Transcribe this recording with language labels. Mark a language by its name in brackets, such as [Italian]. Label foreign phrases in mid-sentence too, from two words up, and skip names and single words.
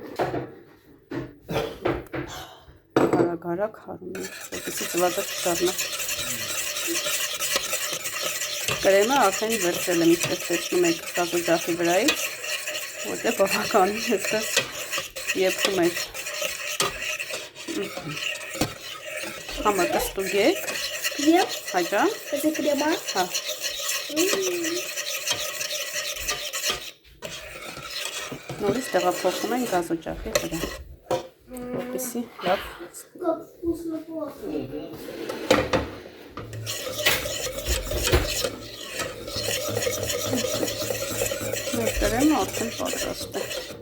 [Armenian] Արագ խառնում ենք, որպեսզի ձվածեղ չդառնա։ Կրեմը արդեն վերցրել եմ, ինչպես տեսնում եք գազօջախի վրայից, որտեղ բավականին այսպես եփում էր։ Համը կստուգեք։ Եվ Հաջա։ [Russian] это крема. [Armenian] Հա։ Նորից տեղափոխում ենք գազօջախի վրա, որպեսզի լավ [Russian] Как вкусно пахнет. [Armenian] մեր կրեմը արդեն պատրաստ է։